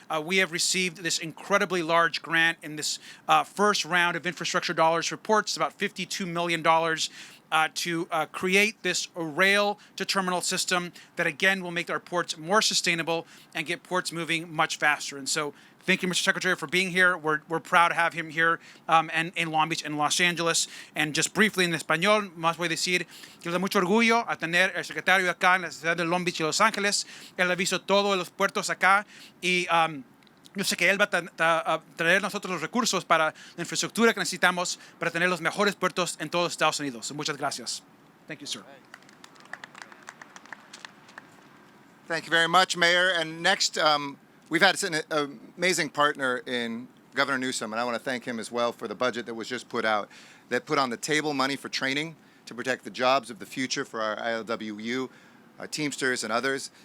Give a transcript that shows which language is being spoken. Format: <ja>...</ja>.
<en>We have received this incredibly large grant in this first round of infrastructure dollars for ports, about $52 million. To create this rail-to-terminal system that, again, will make our ports more sustainable and get ports moving much faster. And so thank you, Mr. Secretary, for being here. We're proud to have him here and in Long Beach and Los Angeles. And just briefly</en> <es>en español, más voy a decir que nos da mucho orgullo a tener el secretario acá en la ciudad de Long Beach y Los Ángeles. Él ha visto todos los puertos acá y yo sé que él va a traer nosotros los recursos para la infraestructura que necesitamos para tener los mejores puertos en todos Estados Unidos. Muchas gracias.</es> <en>Thank you, sir. Thank you very much, Mayor. And next, we've had an amazing partner in Governor Newsom, and I want to thank him as well for the budget that was just put out, that put on the table money for training to protect the jobs of the future for our ILWU, Teamsters and others.</en>